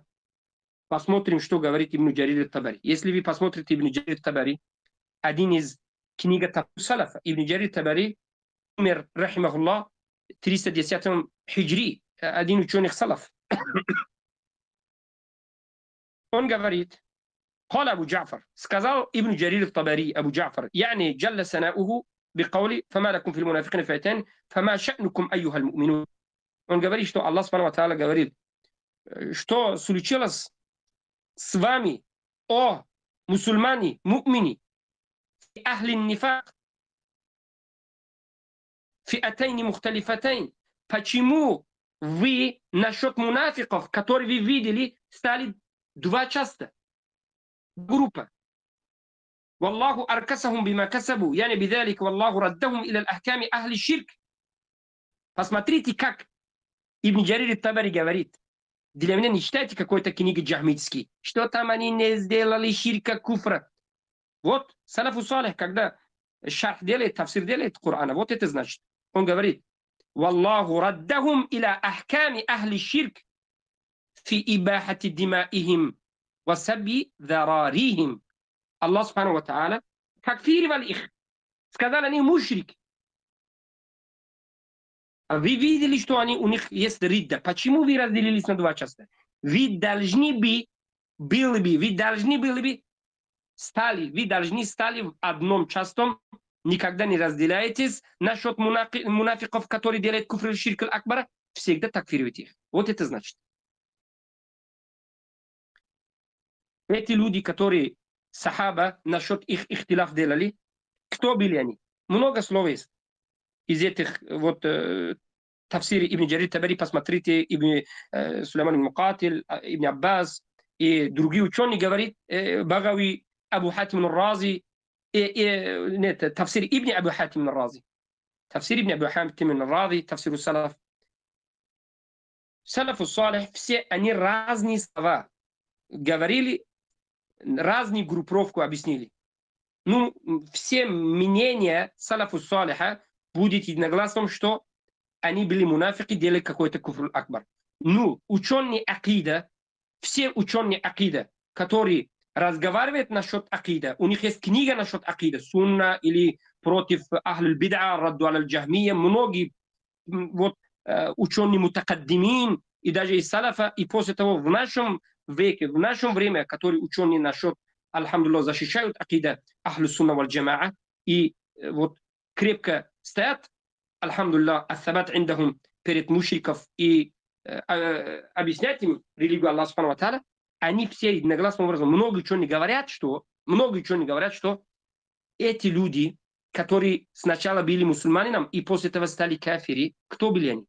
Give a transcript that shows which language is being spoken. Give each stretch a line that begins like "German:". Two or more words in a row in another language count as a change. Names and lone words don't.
Russian: Посмотрим, что говорит Ибн Джарир ат-Табари. Если вы посмотрите Ибн Джарир ат-Табари, один из книга Салафа. Ибн Джарир Табари умер, рахимахуллах, в 310 хиджри, один ученый салаф. Он говорит,
Arabic: قال أبو جعفر
Russian: сказал Ибн Джарир Табари, Абу Джафар,
Arabic: يعني جل ثناؤه بقوله فما لكم في المنافقين فئتين فما شأنكم أيها المؤمنون.
Russian: Он говорит, что
Arabic: الله سبحانه وتعالى
Russian: говорит, что случилось с вами, о мусульмане, му'мини,
Arabic: أهل النفاق، فئتين مختلفتين.
Russian: Почему вы насчет мунафиков, которые вы видели, стали два часто? Группа.
Arabic: والله أركسهم بما كسبوا يعني بذلك والله ردهم إلى الأحكام أهل الشرك.
Russian: Посмотрите, как Ибн Джарир Табари говорит. Для меня не читайте какой-то книги джахмитский. Что там они не сделали ширка куфра. Вот
Arabic: السلف الصالح,
Russian: когда шарх делает, тафсир делает Корана, вот это значит. Он говорит,
Arabic: والله ردهم إلى أحكام أهل الشرك في إباحة دمائهم وسبي ذراريهم. الله سبحانه وتعالى
Russian: такфирировал их. Сказал, они мушрики. А вы видели, что у них есть ридда. Почему вы разделились на два части? Вы должны стали в одном частом. Никогда не разделяетесь. Насчет мунафиков, которые делают
Arabic: كفر شرك الأكبر,
Russian: всегда такфируйте их. Вот это значит. Эти люди, которые сахаба насчет их ихтилаф делали, кто были они? Много слов есть. Из этих вот тафсири Ибн Джарир Табари, посмотрите, Ибн Сулейман Мукатиль, Ибн Аббас и другие ученые говорят, Багави, Абу Хатим ар-Рази, нет, тафсир Ибн Абу Хатим ар-Рази. Тафсир Ибн Абу Хатим ар-Рази,
Arabic: تفسير السلف. السلف الصالح,
Russian: все они разные слова говорили, разные группировку объяснили. Ну, все мнения
Arabic: السلف الصالح
Russian: будет единогласным, что они были мунафики, делали какой-то
Arabic: كفر أكبر.
Russian: Ну, ученые акида, все ученые акида, которые разговаривают насчет акида, у них есть книга насчет акида, сунна или против
Arabic: أهل البدع,
Russian: радду
Arabic: الجهمية,
Russian: многие вот ученые мутакаддимин, и даже из салафа, и после того в нашем веке, в нашем время, которые ученые насчет, альхамдулилlah, защищают
Arabic: عقيدة أهل السنة والجماعة,
Russian: и вот крепко стоят,
Arabic: الحمد لله، الثبات عندهم
Russian: перед мушриков и объяснять им религию
Arabic: الله سبحانه وتعالى,
Russian: они все единогласным образом, много ученые говорят, что эти люди, которые сначала были мусульманином и после этого стали кафири, кто были они?